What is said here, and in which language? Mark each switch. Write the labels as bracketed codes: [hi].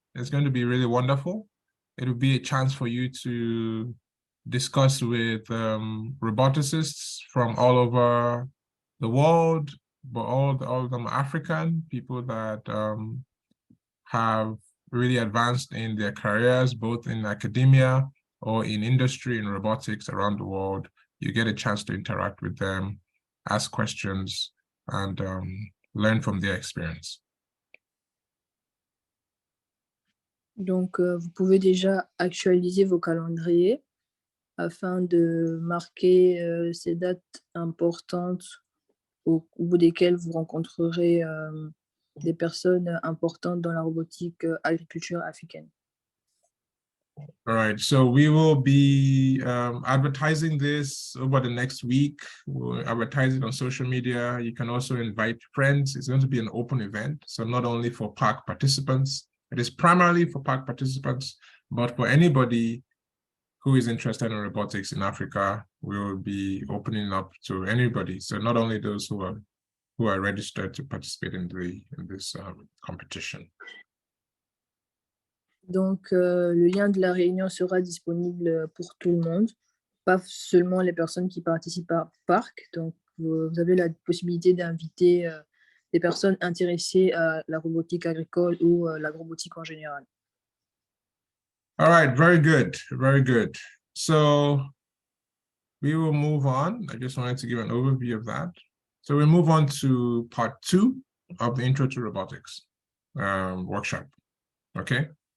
[en] It's going to be really wonderful. It will be a chance for you to discuss with roboticists from all over the world, but all of them are African, people that have really advanced in their careers, both in academia or in industry and robotics around the world. You get a chance to interact with them, ask questions, and learn from their experience. [fr] Donc, vous pouvez déjà actualiser vos calendriers afin de marquer ces dates importantes au bout desquelles vous rencontrerez des personnes importantes dans la robotique agriculture africaine. [en] All right, so we will be advertising this over the next week. We'll advertise it on social media. You can also invite friends. It's going to be an open event, so not only for PARC participants. It is primarily for PARC participants, but for anybody who is interested in robotics in Africa, we will be opening up to anybody. So not only those who are registered to participate in this competition. [fr] Donc, le lien de la réunion sera disponible pour tout le monde, pas seulement les personnes qui participent à PARC. Donc, vous avez la possibilité d'inviter des personnes intéressées à la robotique agricole ou la robotique en général. [en] All right, very good, very good. So we will move on. I just wanted to give an overview of that. So we move on to part 2 of the Intro to Robotics workshop, okay?